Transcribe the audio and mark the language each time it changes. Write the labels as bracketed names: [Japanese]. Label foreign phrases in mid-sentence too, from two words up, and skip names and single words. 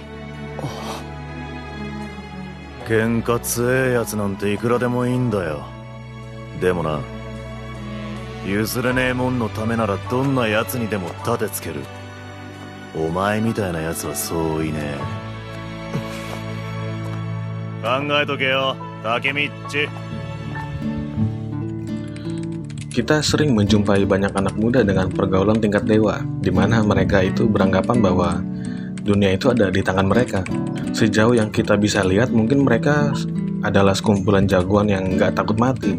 [Japanese] 喧嘩強えやつなんていくらでもいいんだよ。でもな、譲れねえもんのためならどんなやつにでも盾つける。お前みたいなやつはそういねえ。考えとけよ、竹道。 [Indonesian] Kita sering menjumpai banyak anak muda dengan pergaulan tingkat dewa, di mana mereka itu beranggapan bahwa dunia itu ada di tangan mereka. Sejauh yang kita bisa lihat, mungkin mereka adalah sekumpulan jagoan yang nggak takut mati.